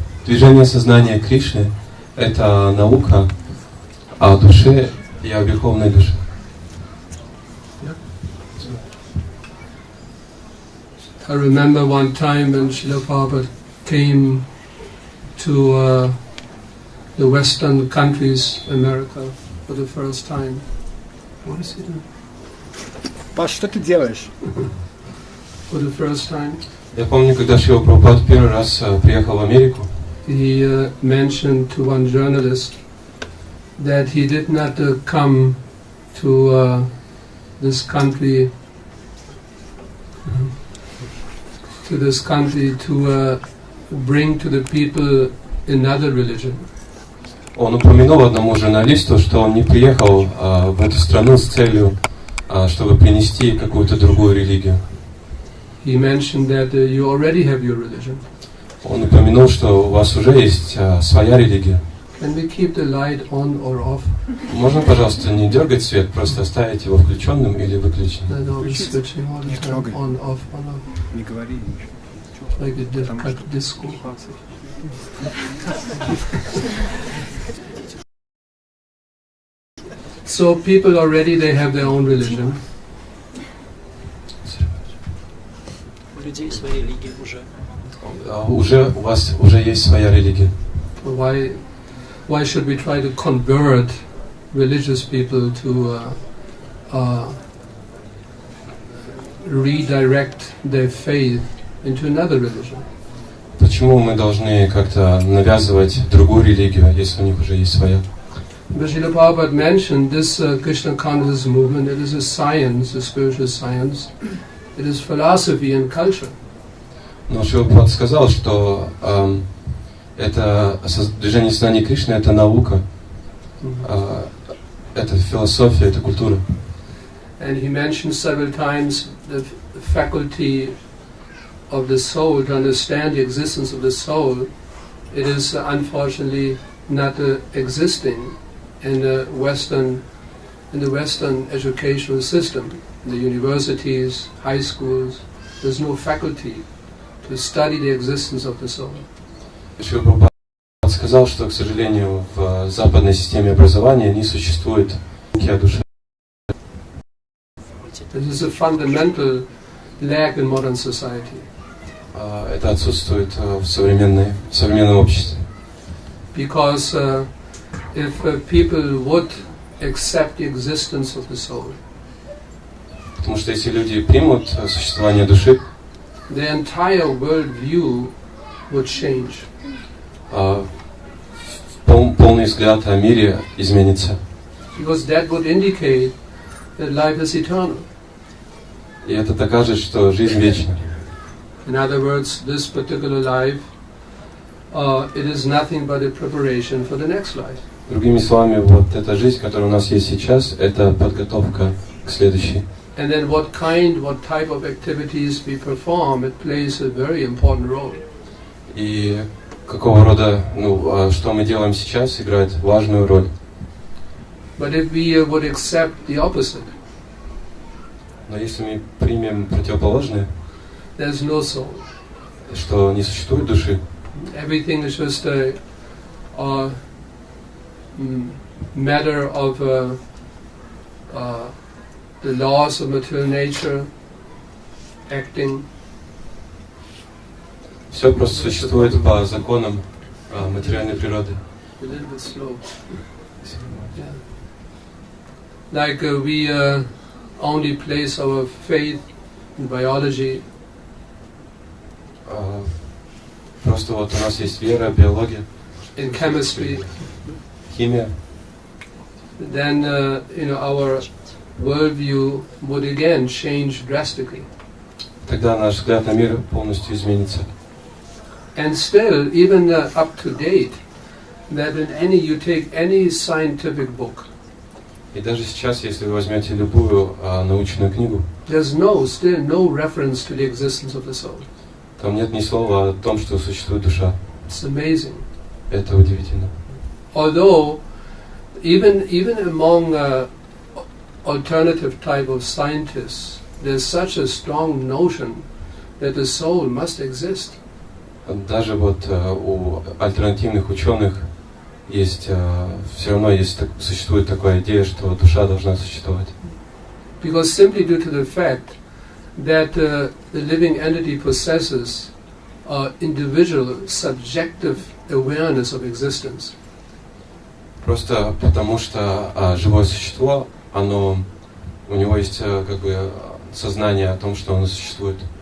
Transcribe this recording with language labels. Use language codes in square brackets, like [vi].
[ru] Движение сознания Кришны – это наука о душе и о верховной душе. [en] I remember one time when Srila Prabhupada came to the Western countries, America, for the first time. What is he doing? [ru] Паш, что ты делаешь? [en] For the first time. [ru] Я помню, когда Шрила Прабхупада первый раз приехал в Америку, [en] he mentioned to one journalist that he did not come to this country to bring to the people another religion. [ru] Он упомянул одному журналисту, что он не приехал в эту страну с целью, чтобы принести какую-то другую религию. [en] He mentioned that you already have your religion. [ru] Он упомянул, что у вас уже есть своя религия. [en] Can we keep the light on or off? [ru] Можно, пожалуйста, не дергать свет, просто оставить его включенным или выключенным? Не трогай. Не говори ничего. [en] Like a disco. So people already, they have their own religion. [ru] У людей своя религия уже. Уже у вас уже есть своя религия. [en] Why should we try to convert religious people to redirect their faith into another religion? [ru] Почему мы должны как-то навязывать другую религию, если у них уже есть своя? [en] But Srila Prabhupada mentioned this Krishna consciousness movement. It is a science, a spiritual science. It is philosophy and culture. [ru] Но Шрила Прабхупада сказал, что это движение Сознания Кришны, это наука, это философия, это культура. [en] And he mentioned several times the faculty of the soul to understand the existence of the soul. It is unfortunately not existing in the Western educational system, in the universities, high schools. There's no faculty to study the existence of the soul. [ru] Шрила Прабхупада сказал, что, к сожалению, в западной системе образования не существует науки о душе. [en] This is a fundamental lack in modern society. [ru] Это отсутствует в современном обществе. [en] Because if people would accept the existence of the soul, [ru] Потому что если люди примут существование души, [en] the entire world view would change. [ru] Полный взгляд о мире изменится. [en] Because that would indicate that life is eternal. [ru] И это докажет, что жизнь вечна. [en] In other words, this particular life, it is nothing but a preparation for the next life. [ru] Другими словами, вот эта жизнь, которая у нас есть сейчас, это подготовка к следующей. [en] And then what type of activities we perform, it plays a very important role. [ru] И какого рода, что мы делаем сейчас, играет важную роль. [en] But if we would accept the opposite, [ru] Но если мы примем противоположное, [en] there's no soul. [ru] что не существует души, [en] Everything is just a matter of the laws of material nature acting. [ru] все просто существует по законам материальной природы. [en] A little bit slow. Yeah. Like we only place our faith in biology. [ru] Просто вот у нас есть вера, биология, [en] in chemistry. [ru] химия. [en] Then our worldview would again change drastically. [ru] Тогда наш взгляд на мир полностью изменится. [en] And still, even up to date, that you take any scientific book, [ru] И даже сейчас, если вы возьмете любую научную книгу, [en] there's still no reference to the existence of the soul. [ru] там нет ни слова о том, что существует душа. [en] It's amazing. [ru] Это удивительно. [en] Although, even among alternative type of scientists, there's such a strong notion that the soul must exist. [ru] Даже вот у альтернативных ученых есть, все равно есть, существует такая идея, что душа должна существовать. [en] Because simply due to the fact that the living entity possesses individual subjective awareness of existence. [ru] Просто потому что живое существо, у него есть как бы сознание о том, что оно существует.